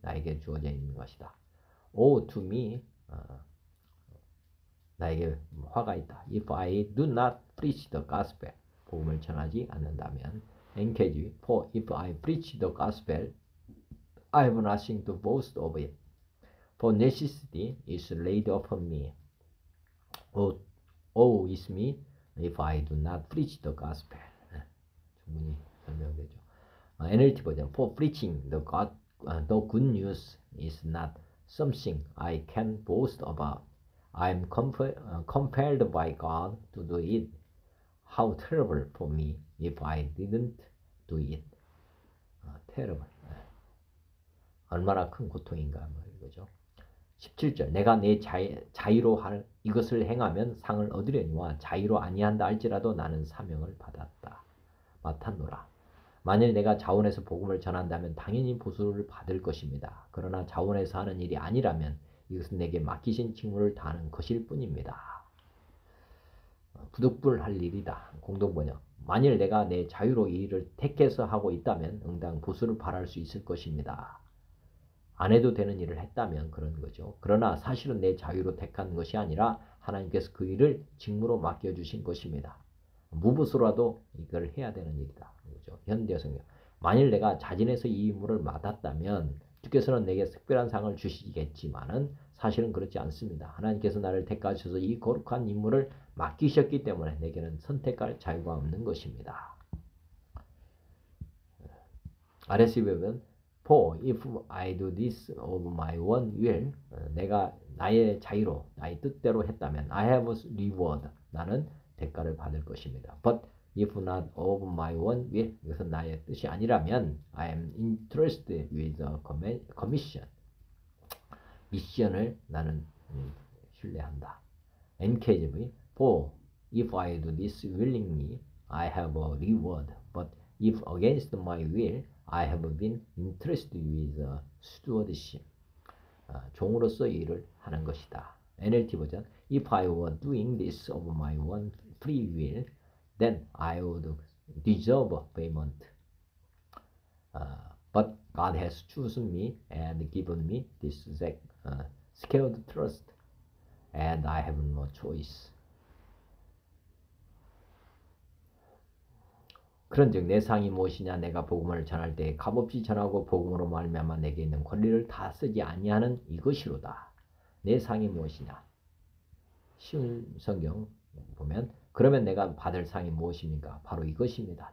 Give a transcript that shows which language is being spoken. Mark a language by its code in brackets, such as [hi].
[ko] 나에게 주어져 있는 것이다. [en] Oh, to me. [ko] 나에게 화가 있다. [en] If I do not preach the gospel. [ko] 복음을 전하지 않는다면. [en] Engage. For if I preach the gospel, I have nothing to boast of it. For necessity is laid upon me. Oh is me if I do not preach the gospel. [ko] 충분히 설명되죠. NLT 버전. [en] For preaching the good news is not something I can boast about. I am compelled by God to do it. How terrible for me if I didn't do it. terrible. [ko] 얼마나 큰 고통인가 이거죠. 17절. 내가 내 자의로 이것을 행하면 상을 얻으려니와 자의로 아니한다 할지라도 나는 사명을 맡았노라. 만일 내가 자원해서 복음을 전한다면 당연히 보수를 받을 것입니다. 그러나 자원해서 하는 일이 아니라면 이것은 내게 맡기신 직무를 다하는 것일 뿐입니다. 부득불할 일이다. 공동번역. 만일 내가 내 자유로 이 일을 택해서 하고 있다면 응당 보수를 바랄 수 있을 것입니다. 안 해도 되는 일을 했다면 그런 거죠. 그러나 사실은 내 자유로 택한 것이 아니라 하나님께서 그 일을 직무로 맡겨주신 것입니다. 무부수라도 이걸 해야 되는 일이다. 그죠? 현대성경. 만일 내가 자진해서 이 임무를 맡았다면 주께서는 내게 특별한 상을 주시겠지만은 사실은 그렇지 않습니다. 하나님께서 나를 택하셔서 이 거룩한 임무를 맡기셨기 때문에 내게는 선택할 자유가 없는 것입니다. [en] RSV 보면 For if I do this of my own will, [ko] 내가 나의 자유로, 나의 뜻대로 했다면 [en] I have reward, [ko] 나는 대가를 받을 것입니다. [en] But if not of my own will, [ko] 이것은 나의 뜻이 아니라면 [en] I am entrusted with a commission. [ko] 미션을 나는 신뢰한다. [en] NKJV for if I do this willingly, I have a reward. But if against my will, I have been entrusted with a stewardship. [ko] 종으로서 일을 하는 것이다. [en] NLT 버전 If I were doing this of my own free will, then I would deserve payment. But God has chosen me and given me this scared trust, and I have no choice. [ko] 그런즉 내 상이 무엇이냐? 내가 복음을 전할 때 값없이 전하고 복음으로 말미암아 내게 있는 권리를 다 쓰지 아니하는 이것이로다. 내 상이 무엇이냐? 쉬운 성경 보면 그러면 내가 받을 상이 무엇입니까? 바로 이것입니다.